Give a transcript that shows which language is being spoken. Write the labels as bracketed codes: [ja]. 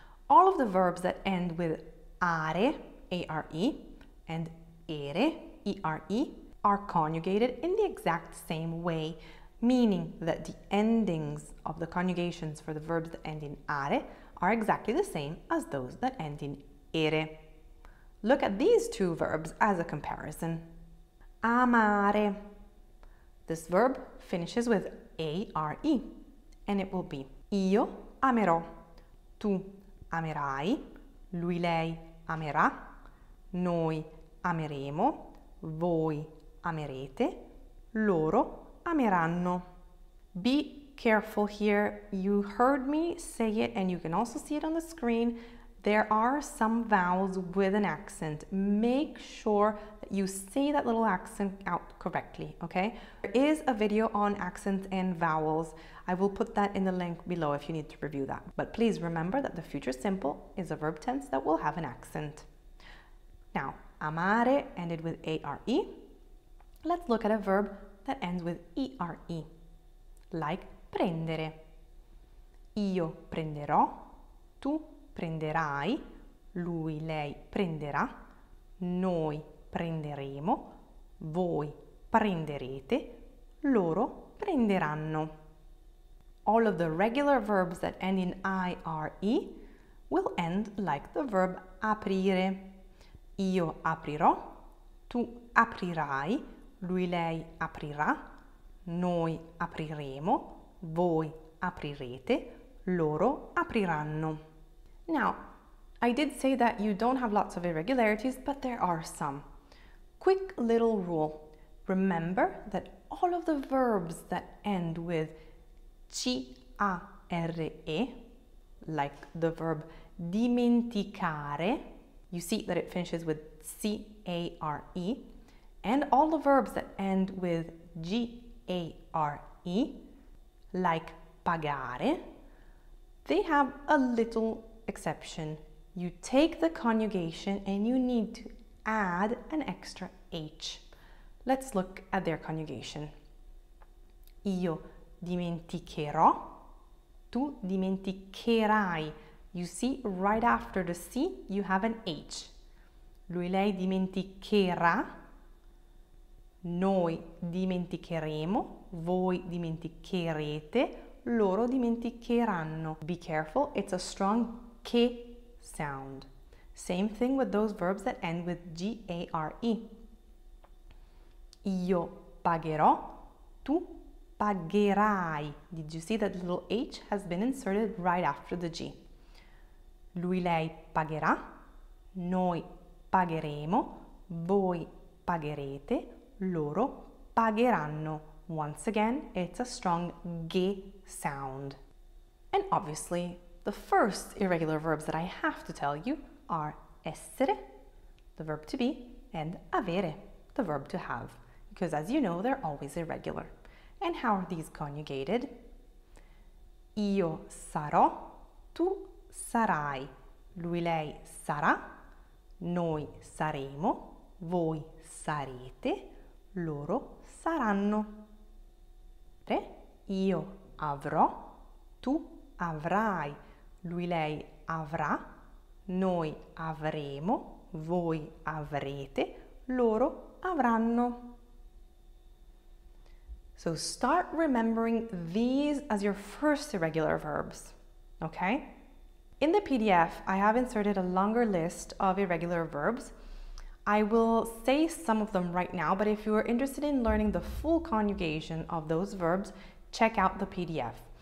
[en] All of the verbs that end with are, A-R-E, and ere, E-R-E, are conjugated in the exact same way, meaning that the endings of the conjugations for the verbs that end in are exactly the same as those that end in ere. Look at these two verbs as a comparison. [it] Amare. [en] This verb finishes with A-R-E, and it will be [it] io amerò, tu amerai, lui lei amerà, noi ameremo, voi amerete, loro ameranno. [en] Be careful here. You heard me say it and you can also see it on the screen. There are some vowels with an accent. Make sure that you say that little accent out correctly, okay? There is a video on accents and vowels. I will put that in the link below if you need to review that. But please remember that the future simple is a verb tense that will have an accent. Now, amare ended with A-R-E. Let's look at a verb that ends with E-R-E, like prendere. [it] Io prenderò, tu prenderai, lui, lei prenderà, noi prenderemo, voi prenderete, loro prenderanno. [en] All of the regular verbs that end in I-R-E will end like the verb aprire. [it] Io aprirò, tu aprirai, lui, lei aprirà, noi apriremo, voi aprirete, loro apriranno. [en] Now, I did say that you don't have lots of irregularities, but there are some. Quick little rule. Remember that all of the verbs that end with C-A-R-E, like the verb dimenticare, you see that it finishes with C-A-R-E, and all the verbs that end with G-A-R-E, like pagare, they have a little exception. You take the conjugation and you need to add an extra H. Let's look at their conjugation. [it] Io dimenticherò, tu dimenticherai. [en] You see, right after the C, you have an H. [it] Lui, lei dimenticherà, noi dimenticheremo, voi dimenticherete, loro dimenticheranno. [en] Be careful, it's a strong K sound. Same thing with those verbs that end with G-A-R-E. [it] Io pagherò, tu pagherai. [en] Did you see that little H has been inserted right after the G? [it] Lui, lei pagherà, noi pagheremo, voi pagherete, loro pagheranno. [en] Once again, it's a strong G sound. And obviously, the first irregular verbs that I have to tell you are essere, the verb to be, and avere, the verb to have, because as you know, they're always irregular. And how are these conjugated? [it] Io sarò, tu sarai, lui, lei sarà, noi saremo, voi sarete, loro saranno. Io avrò, tu avrai, lui, lei avrà, noi avremo, voi avrete, loro avranno. [en] So start remembering these as your first irregular verbs, okay? In the PDF, I have inserted a longer list of irregular verbs. I will say some of them right now, but if you are interested in learning the full conjugation of those verbs, check out the PDF.